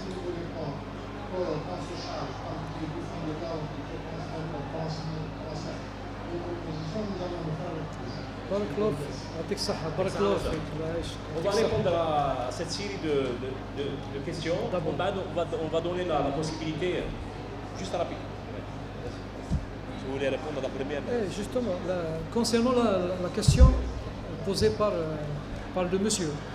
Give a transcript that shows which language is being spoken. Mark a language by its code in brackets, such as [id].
[fr] Et si vous voulez qu'on se charge, quand il est du fond de cas, qu'il faut transmettre des propositions, nous allons le faire avec plaisir. [ar] بارك الله فيك يعطيك الصحة بارك الله فيك الله يعيشك [fr] On va répondre à cette série de questions. On va donner la possibilité juste à la pique. Si vous voulez répondre à la première. Justement, concernant la question posée par le monsieur.